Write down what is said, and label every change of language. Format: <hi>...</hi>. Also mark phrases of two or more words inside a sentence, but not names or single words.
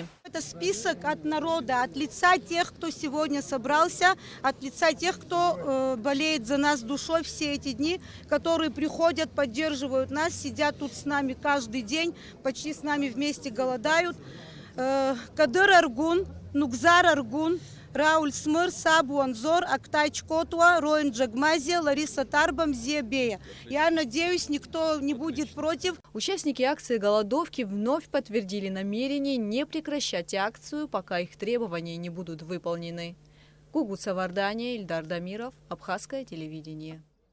<ru>Это список от народа, от лица тех, кто сегодня собрался, от лица тех, кто болеет за нас душой все эти дни, которые приходят, поддерживают нас, сидят тут с нами каждый день, почти с нами вместе голодают. Кадыр Аргун, Нукзар Аргун, Рауль Смыр, Сабу Анзор, Актай Чкотуа, Роин Джагмазия, Лариса Тарбам, Зебея. Я надеюсь, никто не будет против. Участники акции голодовки вновь подтвердили намерение не прекращать акцию, пока их требования не будут выполнены. Гугут Савардания, Ильдар Дамиров, Абхазское телевидение.</ru>